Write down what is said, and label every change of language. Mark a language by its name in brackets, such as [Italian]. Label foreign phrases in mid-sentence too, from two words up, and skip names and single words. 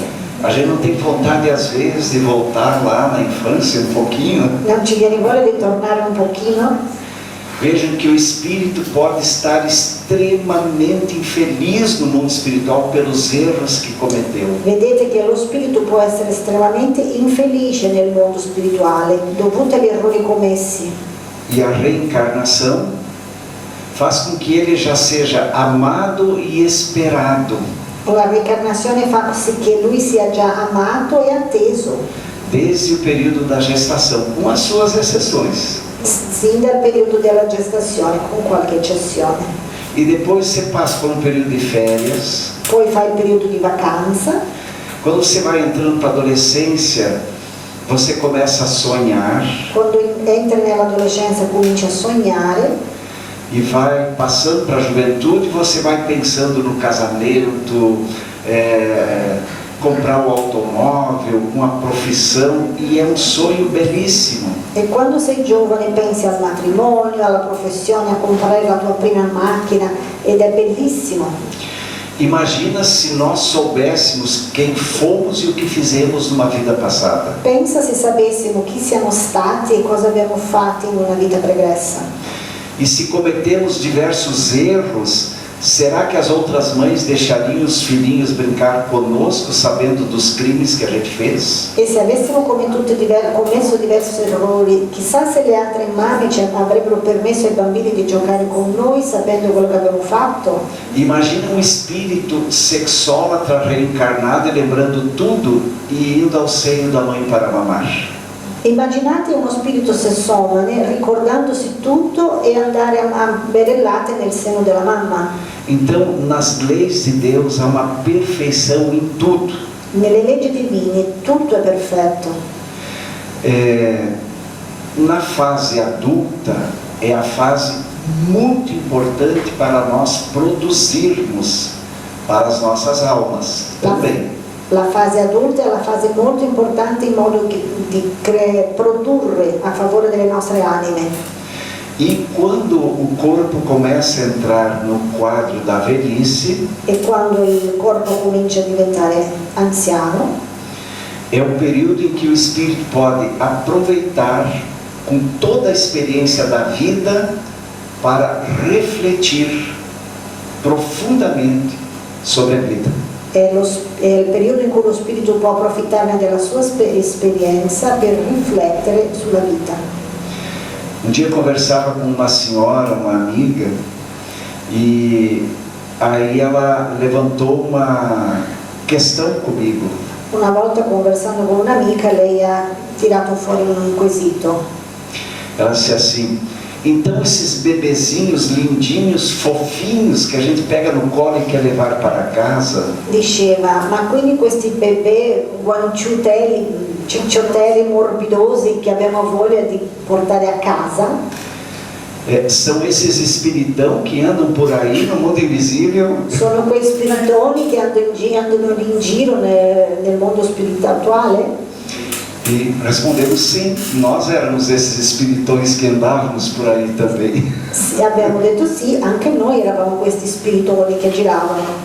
[Portuguese] A gente não tem vontade às vezes de voltar lá na infância um pouquinho? [Italian] Non ci viene voglia di tornare un pochino? [Portuguese] Vejam que o espírito pode estar extremamente infeliz no mundo espiritual pelos erros que cometeu. [Italian] Vedete che lo spirito può essere estremamente infelice nel mondo spirituale dovuto agli errori commessi. [Portuguese] E a reencarnação faz com que ele já seja amado e esperado. [Italian] La reincarnazione fa sì che lui sia già amato e atteso. [Portuguese] Desde o período da gestação, com as suas exceções. [Italian] Sin dal periodo della gestazione, con qualche eccezione. [Portuguese] E depois você passa por um período de férias. [Italian] Poi fa il periodo di vacanza. [Portuguese] Quando você vai entrando para a adolescência, você começa a sonhar. [Italian] Quando entra nell'adolescenza comincia a sognare. [Portuguese] E vai passando para a juventude, você vai pensando no casamento, comprar o automóvel, uma profissão, e é um sonho belíssimo. [Italian] E quando sei giovane pensi al matrimonio, alla professione, a comprare la tua prima macchina, ed è bellissimo. [Portuguese] Imagina se nós soubéssemos quem fomos e o que fizemos numa vida passada. [Italian] Pensa se sapessimo chi siamo stati e cosa abbiamo fatto in una vita pregressa. [Portuguese] E se cometemos diversos erros, será que as outras mães deixariam os filhinhos brincar conosco, sabendo dos crimes que a gente fez? [Italian] E se avessimo commesso diversi errori, chissà se le altre mamme ci avrebbero permesso ai bambini di giocare con noi, sapendo quello che abbiamo fatto? [Portuguese] Imagina um espírito sexólatra reencarnado e lembrando tudo e indo ao seio da mãe para mamar. [Italian] Immaginate uno spirito sessomane ricordandosi tutto e andare a bere il latte nel seno della mamma. [Portuguese] Então, nas leis de Deus há uma perfeição em tudo. [Italian] Nelle leggi divine tutto è perfetto. [Portuguese] Na fase adulta é a fase muito importante para nós produzirmos para as nossas almas também. [Italian] La fase adulta è la fase molto importante in modo di produrre a favore delle nostre anime. [Portuguese] E quando o corpo começa a entrar no quadro da velhice, [Italian] E quando il corpo comincia a diventare anziano, [Portuguese] é o período em que o espírito pode aproveitar com toda a experiência da vida para refletir profundamente sobre a vida. [Italian] è il periodo in cui lo spirito può approfittarne della sua esperienza per riflettere sulla vita. [Portuguese] Um dia eu conversava com uma senhora, uma amiga, e aí ela levantou uma questão comigo. [Italian] Una volta conversando con un'amica, lei ha tirato fuori un quesito. [Portuguese] Ela disse assim: então esses bebezinhos lindinhos, fofinhos, que a gente pega no colo e quer levar para casa, [Italian] Diceva, ma quindi questi bebè guanciutelli, cicciottelli morbidosi che abbiamo voglia di portare a casa, [Portuguese] são esses espiritão que andam por aí no mundo invisível? [Italian] sono quei spiritoni che andano in giro nel mondo spirituale? [Portuguese] E respondemos sim, nós éramos esses espiritões que andávamos por aí também. [Italian] Sì, abbiamo detto sì, anche noi eravamo questi spiritoni che giravano.